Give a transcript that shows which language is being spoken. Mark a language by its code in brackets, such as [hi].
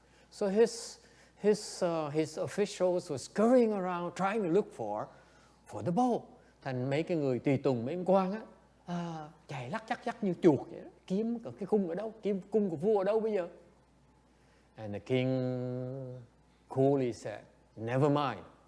[en] So his officials were scurrying around trying to look for the bow. [vi] Thành mấy cái người tùy tùng, mấy ông quan á, chạy lắc chắc như chuột vậy đó. Kiếm cái cung ở đâu, kiếm cung của vua ở đâu bây giờ? [en] And the king coolly said, never mind.